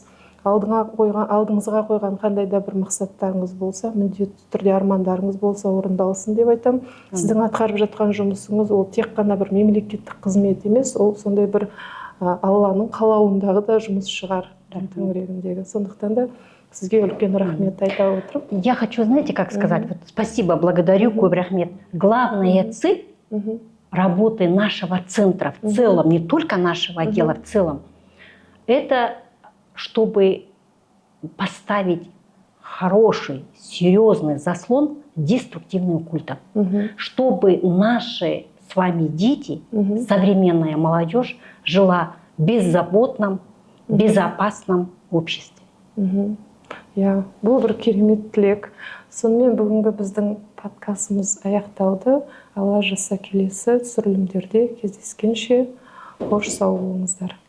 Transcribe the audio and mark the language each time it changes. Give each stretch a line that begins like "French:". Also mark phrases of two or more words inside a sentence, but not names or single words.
Kazakh: Алдыңызға қойған қандай да бір мақсаттарыңыз болса, міндетті түрде армандарыңыз болса, орындалсын деп айтам. Сіздің атқарып жатқан жұмысыңыз ол тек қана бір мемлекеттік қызмет емес, ол сондай бір Алланың қалауындағы да жұмыс шығар төңірегіндегі. Сондықтан да сізге үлкен рахмет айта отырып.
Russian: Я хочу, знаете, как сказать, вот спасибо, благодарю,
Kazakh: көп рахмет.
Russian: Главная цель работы нашего центра в целом, не только нашего отдела в целом, это чтобы поставить хороший, серьезный заслон деструктивным культам, чтобы наши с вами дети, современная молодежь, жила в беззаботном, безопасном обществе.
Kazakh: Бұл бір керемет тілек. Сонымен бүгінгі біздің подкастымыз аяқталды. Алла жазса келесі түсірілімдерде кездескенше қош сау болыңыздар.